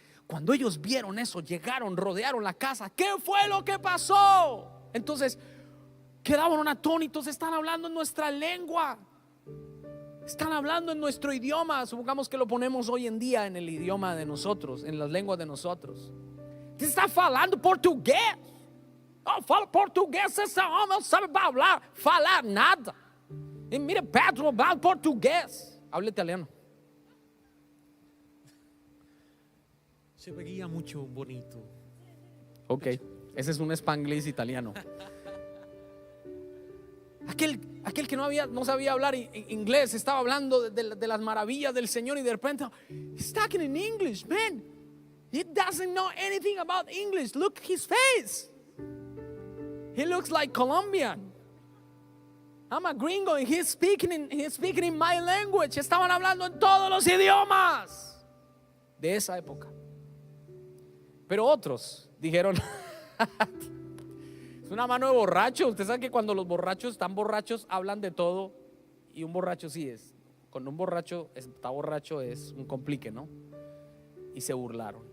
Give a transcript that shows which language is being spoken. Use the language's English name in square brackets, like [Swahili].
[Spanish] Cuando ellos vieron eso, llegaron, rodearon la casa. ¿Qué fue lo que pasó? Entonces quedaban atónitos. Están hablando en nuestra lengua. Están hablando en nuestro idioma. Supongamos que lo ponemos hoy en día en el idioma de nosotros, en las lenguas de nosotros. [Portuguese] Você está falando português? Eu falo português. Esse homem não sabe falar nada. [Spanish] E mira, Pedro habla português. Habla italiano. Se veía mucho bonito. Ok, ese es un spanglish italiano. Aquel que no sabía hablar inglés estaba hablando de las maravillas del Señor y de repente [English] he's talking in English, man. He doesn't know anything about English. Look his face. He looks like Colombian. I'm a gringo and he's speaking in my language. [Spanish] Estaban hablando en todos los idiomas de esa época. Pero otros dijeron es una mano de borracho. Usted sabe que cuando los borrachos están borrachos hablan de todo. Y un borracho sí es. Cuando un borracho está borracho es un complique, ¿no? Y se burlaron.